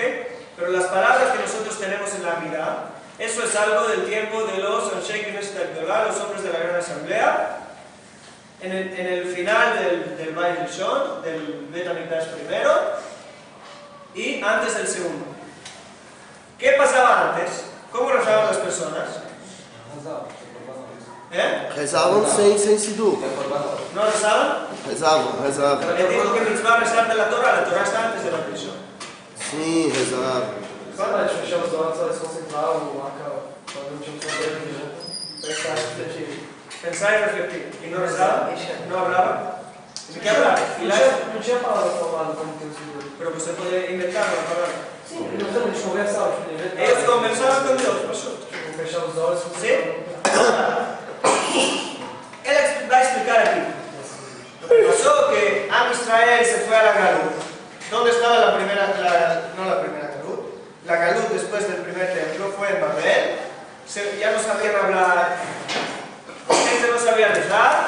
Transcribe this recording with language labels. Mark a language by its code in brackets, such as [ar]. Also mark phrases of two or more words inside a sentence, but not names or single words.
[es] Pero las palabras que nosotros tenemos en la Amida, eso es algo del tiempo de los [he] אנשי כנסת גדולה, [es] los hombres de la Gran Asamblea, en el final del [he] בית ראשון, [es] del [he] בית המקדש [es] primero, y antes del segundo. ¿Qué pasaba antes? ¿Cómo rezaban las personas? Rezaban sem Sidur. ¿No rezaban? [pt] Rezavam. [es] Les dijo que mitzvah rezar de la Torah está antes de la Rishon. [pt] Sim, rezavam. A gente fechava os olhos, só se concentravam, quando não tinha um problema junto, prestar refletir. [es] Pensar y refletir. ¿Y no rezaban? ¿No hablaban? ¿De qué hablaban? [pt] Não tinha palavra formada como tem o Senhor. [es] Pero que usted puede inventar una palabra. [pt] Sim, não eles conversavam, [es] Ellos conversaban con Dios, pasó. [pt] Fechava os olhos, [es] ¿Sí? Él va a explicar aquí. Lo que pasó que Am Israel se fue a la Galut. ¿Dónde estaba la primera Galut? La Galut después del primer templo fue en Babel. Ya no sabían hablar, la gente no sabía rezar.